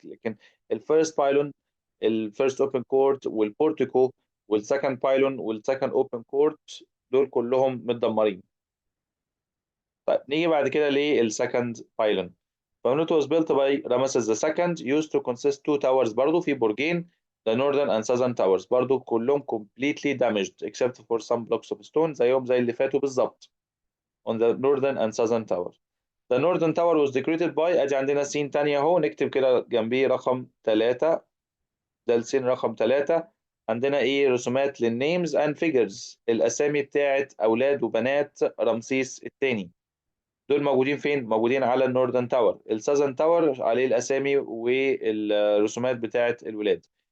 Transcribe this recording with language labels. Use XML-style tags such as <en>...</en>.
<ar>لكن الفيرست بايلون، الفيرست اوبن كورت والبورتيكو والسكند بايلون والسكند اوبن كورت دول كلهم متدمرين. طيب نيجي بعد كده للسكند بايلون.</ar> <en>فمن it was built by Ramesses II used to consist two towers،</en> <ar>برضو في برجين،</ar> <en>the northern and southern towers برضو كلهم completely damaged except for some blocks of stone</en> <ar>زيهم زي اللي فاتوا بالظبط</ar> <en>on the northern and southern tower. The northern tower was decorated by،</en> <ar>ادي عندنا سين تانية اهو، نكتب كده جنبيه رقم 3. ده السين رقم 3. عندنا ايه؟ رسومات للنيمز اند فيجرز، الاسامي بتاعت اولاد وبنات رمسيس الثاني. دول موجودين فين؟ موجودين على النوردن تاور. الساذرن تاور عليه الاسامي والرسومات بتاعت الولاد.</ar>